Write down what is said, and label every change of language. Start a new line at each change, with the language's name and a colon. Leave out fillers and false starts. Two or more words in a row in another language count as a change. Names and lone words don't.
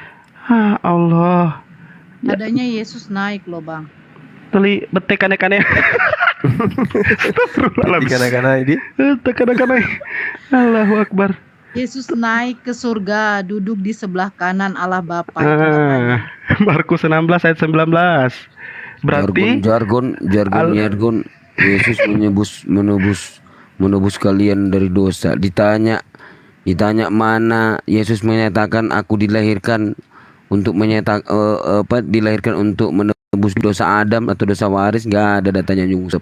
Indonesian: Allah. Adanya Yesus naik loh bang. Teli betek kane-kane. Kane-kane ini. Kane-kane.
Arabic: الله أكبر.
Indonesian: Yesus naik ke surga, duduk di sebelah kanan Allah Bapa. Markus 16 ayat 19. Berarti jargon Yesus menebus kalian dari dosa. Ditanya mana Yesus menyatakan aku dilahirkan untuk dilahirkan untuk menebus dosa Adam atau dosa waris, nggak ada datanya nyungsep.